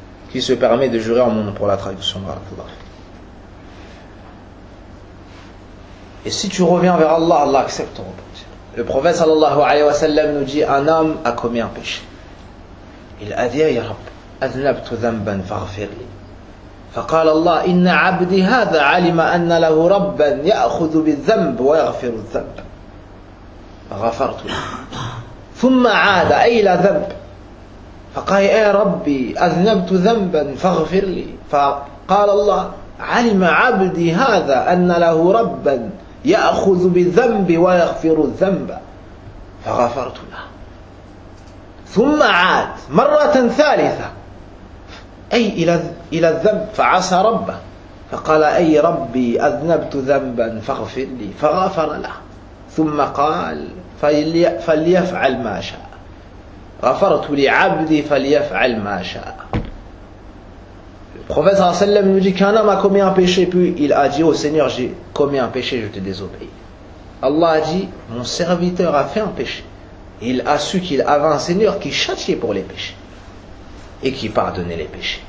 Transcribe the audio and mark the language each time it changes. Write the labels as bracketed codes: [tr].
[fr] Qui se permet de jurer en mon nom, pour la traduction. Et si tu reviens vers Allah, Allah accepte ton repentir. Le prophète sallallahu alayhi wa sallam nous dit, un homme a commis un péché. Il a dit, [ar] ya Rabb, aznabtu dhanban faghfirli. فقال الله إن عبدي هذا علم أن له ربا يأخذ بالذنب ويغفر الذنب فغفرت له ثم عاد أي لا ذنب فقال يا ربي أذنبت ذنبا فاغفر لي فقال الله علم عبدي هذا أن له ربا يأخذ بالذنب ويغفر الذنب فغفرت له ثم عاد مرة ثالثة أي إلى الذنب فعصى ربه فقال أي ربي أذنبت ذنبا فاغفر لي فغفر له ثم قال فليفعل ما شاء غفرت لعبدي فليفعل ما شاء. [fr] Le prophète صلى الله عليه وسلم nous dit qu'un homme a commis un péché, puis il a dit au Seigneur, j'ai commis un péché, je te désobéis. Allah a dit, mon serviteur a fait un péché, il a su qu'il avait un Seigneur qui châtiait pour les péchés et qui pardonnait les péchés.